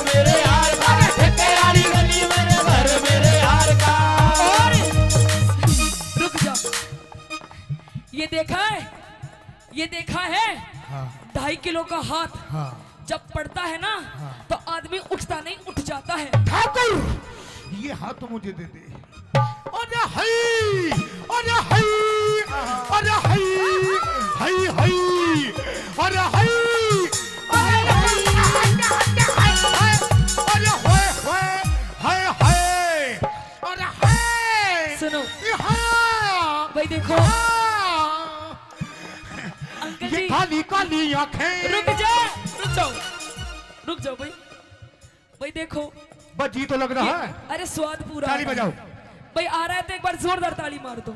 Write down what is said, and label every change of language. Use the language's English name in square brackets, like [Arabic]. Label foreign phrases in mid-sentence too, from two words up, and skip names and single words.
[Hindi] मेरे यार का ठेके वाली गली मेरे घर मेरे यार का। और रुक जा, ये देखा है, ये देखा है? हाँ, 2.5 किलो का हाथ हाँ। जब पड़ता है ना, तो आदमी उठता नहीं, उठ जाता है। ठाकुर, ये हाथ मुझे दे दे। अरे हई, अरे हई, अरे हई, हई हई, अरे हई, अरे अरे होए होए, हाय हाय, अरे हाय। सुनो हाँ, भाई, देखो हाँ। अंकल ये जी, काली काली आंखें। रुक जाओ, रुक जाओ, रुक जाओ भाई। भाई देखो, बजी तो लग रहा है। अरे स्वाद पूरा ताली आता है। बजाओ। भाई आ रहा है तो एक बार जोरदार ताली मार दो।